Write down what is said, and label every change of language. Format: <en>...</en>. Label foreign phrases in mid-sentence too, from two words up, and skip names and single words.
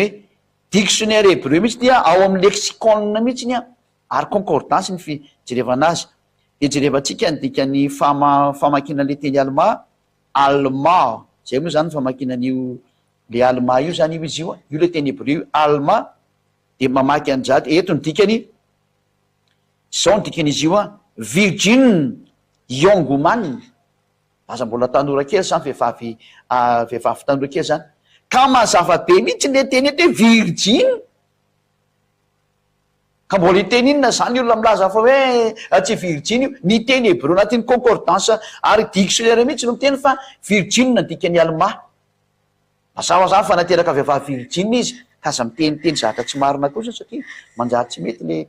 <mg>hoe</mg> <fr>dictionnaire Hébreu</fr> <mg>mihitsy dia ao amin'ny lexicon mihitsy ny ary concordance ny fijerevana azy dia jerevantsika ny dikany famakina le teny alma zay moa zany famakinan'io le alma io zany io izy io le teny Hébreu alma dia mamaky an'zady eto ny dikany zao ny dikan'izy io</mg> <en>virgin young woman</en> <mg>aza mbola tanora kely zany vehivavy tanora kely zany ka mazava be mihitsy le teny eto hoe virgine ka mbola iteny inona zany olona milaza fa hoe tsy virgine io ny teny Hébreu anatin'ny concordance ary dictionnaire mihitsy no miteny fa virgine ny dikany alma mazava zany fa nateraka vehivavy virgine izy ka aza miteniteny zavatra tsy marina kosa satria manjary tsy mety le</mg>